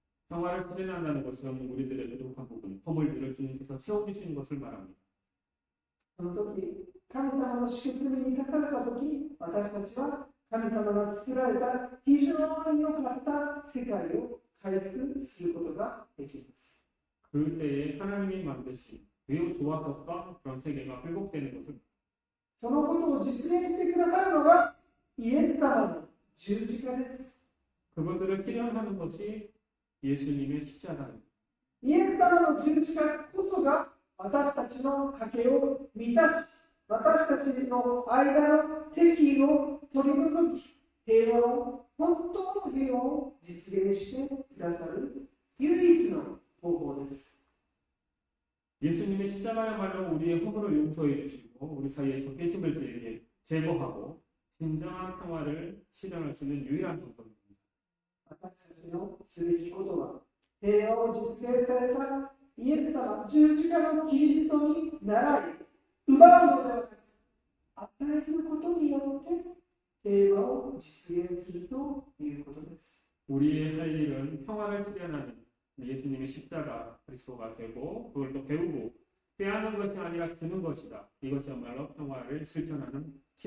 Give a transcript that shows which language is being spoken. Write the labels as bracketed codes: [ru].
[ko] 평화를 실현한다는 것은 우리들의 부족한 부분, 허물들을 주님께서 채워주시는 것을 말합니다. [ja] その時、神様の祝福に満たされた時、私たちは神様が作られた非常に良かった世界を回復することができます。 [ko] 그때에 하나님이 만드신 매우 좋아졌던 그런 세계가 회복되는 것을 [ja] そのことを実現してくださるのがイエス様の十字架です。 [ko] 그것들을 실현하는 것이 예수님의 십자가입니다. [ja] イエス様の十字架こそが私たちの賭けを満たし、私たちの間の敵意を取り除き、平和を、本当の平和を実現してくださる唯一の方法です。 [ko] 예수님의 십자가야말로 우리의 허물을 용서해 주시고 우리 사이에 적개심을 제거하고 진정한 평화를 실현할 수 있는 유일한 방법입니다. [ja] 私たちのすべきことは、平和を実現されたイエス様、十字架のキリストに習い、奪うのではなく、与えることによって平和を実現するということです。 [ko] 우리의 할 일은 평화를 실현하는 예수님의 십자가 그리스도가 되고 그걸 또 배우고 빼앗는 것이 아니라 주는 것이다. 이것이야말로 평화를 실현하는 겁니다.